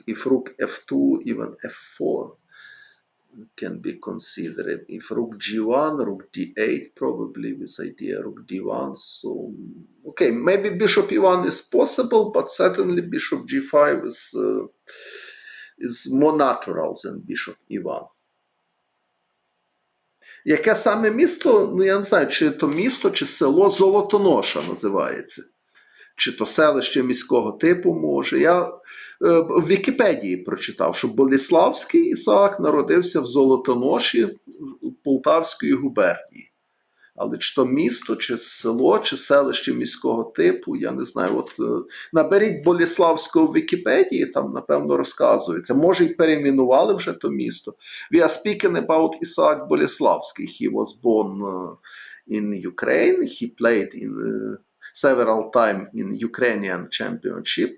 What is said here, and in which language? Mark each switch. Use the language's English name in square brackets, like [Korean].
[English] If rook f2, even f4 can be considered. If rook g1, rook d8, probably with idea rook d1. So, okay, maybe bishop e1 is possible, but certainly bishop g5 is more natural than bishop e1. [Ukrainian] Яке саме місто, ну я не знаю, чи то місто, чи село Золотоноша називається. Чи то селище міського типу може. Я в Вікіпедії прочитав, що Боліславський Ісаак народився в Золотоноші Полтавської губернії. Але чи то місто, чи село, чи селище міського типу, я не знаю. От наберіть Боліславського в Вікіпедії, там, напевно, розказується. Може, й перейменували вже то місто. [English] We are speaking about Isaac Boleslavsky. He was born in Ukraine. He played in several times in Ukrainian championship.